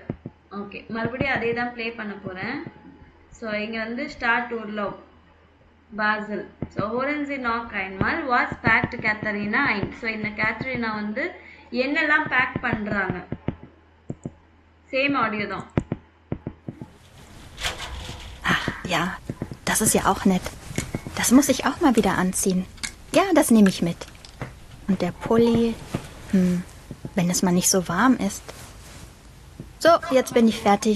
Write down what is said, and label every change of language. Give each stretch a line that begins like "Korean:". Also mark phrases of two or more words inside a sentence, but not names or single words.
Tamil: ஓகே, மறுபடியும் அதே தான் ப்ளே பண்ண போகிறேன். ஸோ இங்கே வந்து
German: Stadt Urlaub Basel. So hören Sie noch einmal was packt Katharina ein.
Tamil: ஸோ இந்த கேத்தரினா வந்து என்னெல்லாம் பேக் பண்ணுறாங்க? சேம் ஆடியோ தான்.
German: Ach, ja, das ist ja auch nett. Das muss ich auch mal wieder anziehen. Ja, das nehme ich mit. Und der Pulli, wenn es mal nicht so warm ist. So, jetzt bin ich fertig.